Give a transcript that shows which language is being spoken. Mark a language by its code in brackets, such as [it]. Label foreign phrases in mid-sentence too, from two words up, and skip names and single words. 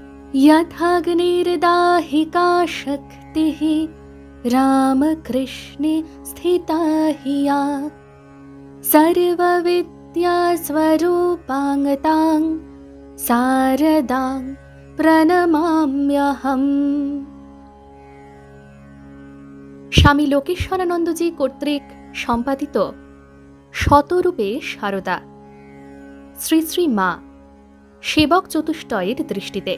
[sa] यथाग्निर्दाहिका शक्तिः रामकृष्णे स्थिता हि या सर्वविद्यास्वरूपाङ्गतां शारदां প্রণমাম্যহম। [bn] স্বামী লোকেশ্বরানন্দজি কর্তৃক সম্পাদিত শতরূপে শারদা, শ্রী শ্রী মা সেবক চতুষ্টয়ের দৃষ্টিতে।